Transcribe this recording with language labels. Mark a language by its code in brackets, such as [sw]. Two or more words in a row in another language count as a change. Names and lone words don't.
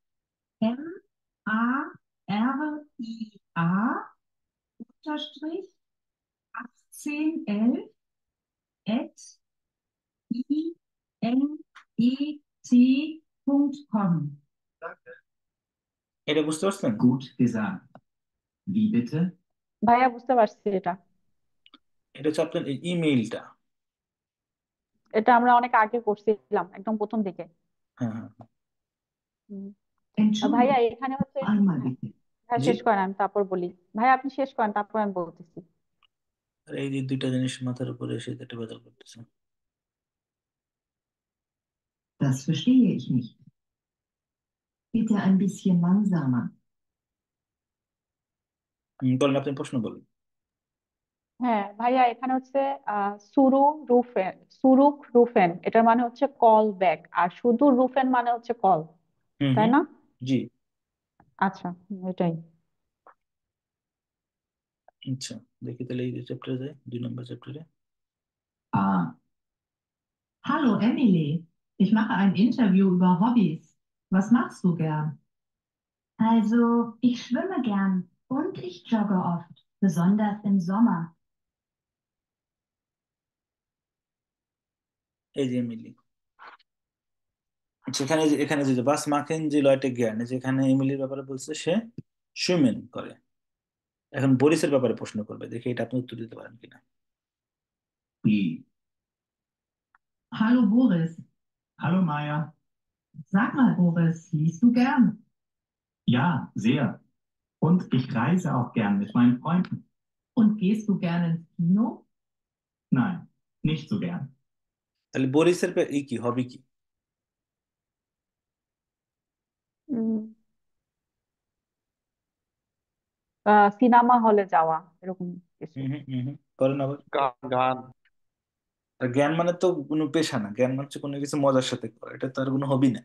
[de] Maria unterstrich 1811 at inet.com. Danke. [bn] এটা বুঝতে পারছেন? [de] Gut gesagt. Wie bitte? [bn] ভাইয়া বুঝতে পারছি এটা। এটা হচ্ছে আপনার ইমেইলটা। এটা আমরা অনেক আগে করছিলাম, একদম প্রথম দিকে। হ্যাঁ হ্যাঁ। হুম। আর ভাইয়া [de] Entschuldigung, [bn] এখানে হচ্ছে, [de] einmal [bn] হ্যাঁ, [de] bitte. [bn] ভাইয়া জি। শেষ করেন আমি তারপর বলি। ভাইয়া আপনি শেষ করেন তারপর আমি বলতেছি। আর এই যে দুইটা জিনিস মাথার উপরে এসে এটা বেজাল করতেছে। [de] Das verstehe ich nicht. Bitte ein bisschen langsamer. [bn] বলেন, আপনি প্রশ্ন বলেন। হ্যাঁ ভাইয়া এখানে হচ্ছে সুরুক রুফেন এটার মানে হচ্ছে কল ব্যাক, আর শুধু রুফেন মানে হচ্ছে কল, হুম তাই হুম। না? জি। আচ্ছা, এটাই। আচ্ছা, দেখি তাহলে এই চ্যাপ্টারে যাই, 2 নম্বর চ্যাপ্টারে। A, [de] Hallo Emily, ich mache ein Interview über Hobbys. Was machst du gern? Also, ich schwimme gern und ich jogge oft, besonders im Sommer. [bn] এই যে এমিলি। আচ্ছা, এখানে যে বাস মাখেন যে লয়টে জ্ঞান, যেখানে এমিলির ব্যাপারে বলছে সে সুইমিং করে। এখন বরিসের ব্যাপারে প্রশ্ন করবে, দেখি এটা আপনি উত্তর দিতে পারেন কিনা। B, [de] Hallo Boris. Hallo Maya. Sag mal, Boris, liest du gern? Ja, sehr. Und ich reise auch gern mit meinen Freunden. Und gehst du gern ins Kino? Nein, nicht so gern. [bn] তাহলে বরিসের কি হবি কি? উম, সিনেমা হলে যাওয়া এরকম কিছু। করেন আবার। গান গান। আর জ্ঞান মানে তো কোনো পেশা না, জ্ঞান মানে হচ্ছে কোনো কিছু মজার সাথে করা, এটা তো আর কোনো হবি না।